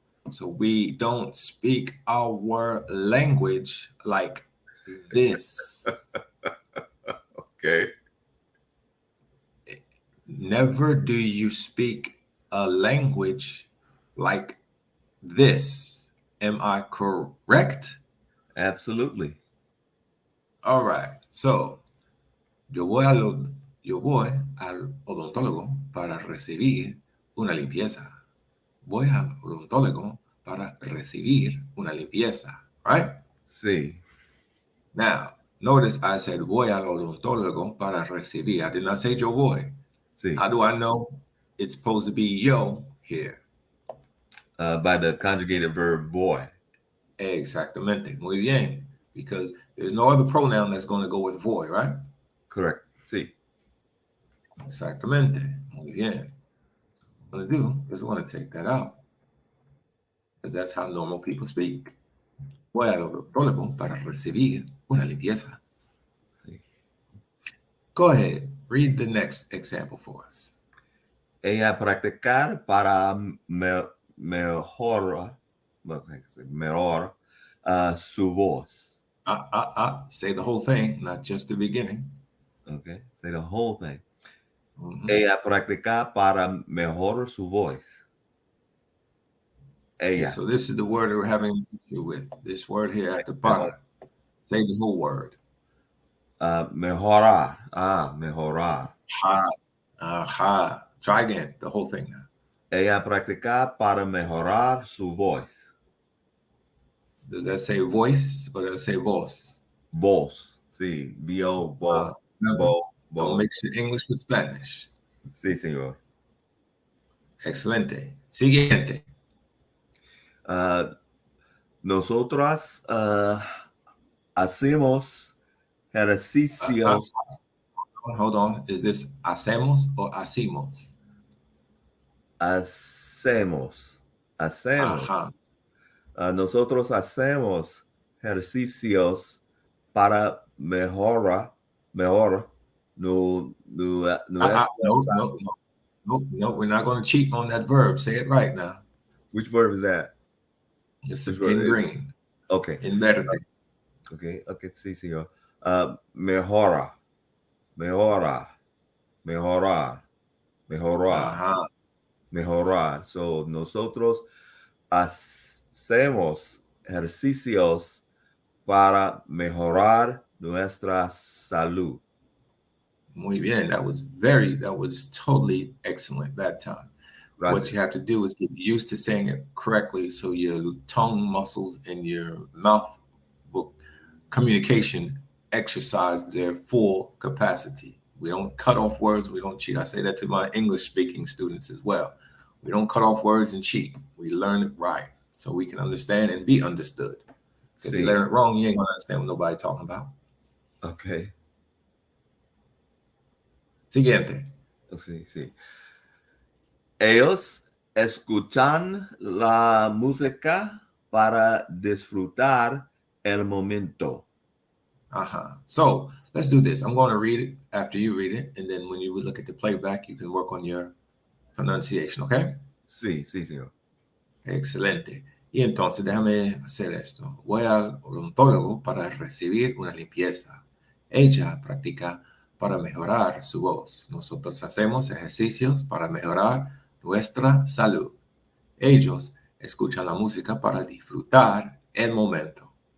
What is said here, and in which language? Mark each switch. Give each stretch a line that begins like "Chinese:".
English: So we don't speak our language like this. Okay. Never do you speak a language like this. Am I correct? Absolutely. All right.
Spanish: So, yo voy al odontólogo para recibir una limpieza. Voy al odontólogo para recibir una limpieza.
English: Right?
Spanish: Sí,
English: Now, notice I said
Spanish: voy al odontólogo para recibir.
English: I did not say
Spanish: yo voy. sí.
English: How do I know it's supposed to be yo here? By the conjugated verb voy.
Spanish: Exactamente. Muy bien.
English: Because there's no other pronoun that's going to go with voy, right? Correct. Sí.
Spanish: Exactamente. Muy bien.
English: So what we're going to do is we're going to take that out. Because that's how normal people speak.
Spanish: Voy al odontólogo para recibir una limpieza. Sí.
English: Go ahead. Read the next example for us.
Spanish: Ella practicar para mejor su voz.
English: Say the whole thing, not just the beginning. Okay, say the whole thing. Mhm.
Spanish: Ella practica para mejor su voz.
English: Okay,
Spanish: Ella.
English: so this is the word we're having an issue with. This word here after para. Say the whole word.
Spanish: Mejorar. Mejorar. Aha.
English: Try again, the whole thing now.
Spanish: Ella practica para mejorar su voz.
English: Does that say voice or does that say voz?
Spanish: Voz. Sí. V-O, voz.
English: Don't mix your English with Spanish.
Spanish: Sí, señor. Excelente. Siguiente. Nosotras hacemos ejercicios.
English: Hold on. Is this hacemos or hacimos?
Spanish: Hacemos. Ajá. Nosotros hacemos ejercicios para mejorar nuestra
English: No, we're not going to cheat on that verb. Say it right now. Which verb is that? It's in green. Okay. In verde.
Spanish: Okay, sí, señor. Mejorar. Ajá. Mejorar. So, nosotros hacemos ejercicios para mejorar nuestra salud. Muy bien.
English: That was totally excellent that time.
Spanish: Gracias.
English: What you have to do is get used to saying it correctly so your tongue muscles and your mouth communication exercise their full capacity. We don't cut off words. We don't cheat. I say that to my English speaking students as well. We don't cut off words and cheat. We learn it right so we can understand and be understood. If you learn it wrong, you ain't going to understand what nobody's talking about. Okay.
Spanish: Siguiente. Sí. Ellos escuchan la música para disfrutar el momento.
English: So let's do this. I'm going to read it after you read it. And then when you look at the playback, you can work on your pronunciation, okay?
Spanish: Sí, señor. Excelente. Y entonces déjame hacer esto. Voy al odontólogo para recibir una limpieza. Ella practica para mejorar su voz. Nosotros hacemos ejercicios para mejorar nuestra salud. Ellos escuchan la música para disfrutar el momento.